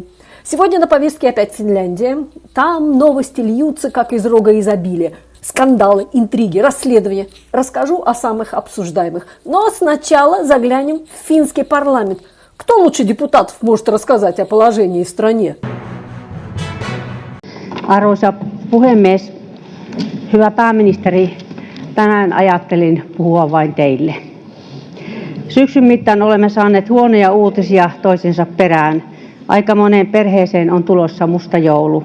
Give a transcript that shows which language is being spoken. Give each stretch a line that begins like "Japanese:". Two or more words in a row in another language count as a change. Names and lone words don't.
Russian: Сегодня на повестке опять Финляндия. Там новости льются, как из рога изобилия. Скандалы, интриги, расследования. Расскажу о самых обсуждаемых. Но сначала заглянем в финский парламент. Кто лучше депутатов может рассказать о положении в стране?
Finnish: Arvoisa puhemies, hyvä pääministeri, tänään ajattelin puhua vain teille. Syksyn mittaan olemme saaneet huonoja uutisia toisensa perään. Aika moneen perheeseen on tulossa musta joulu.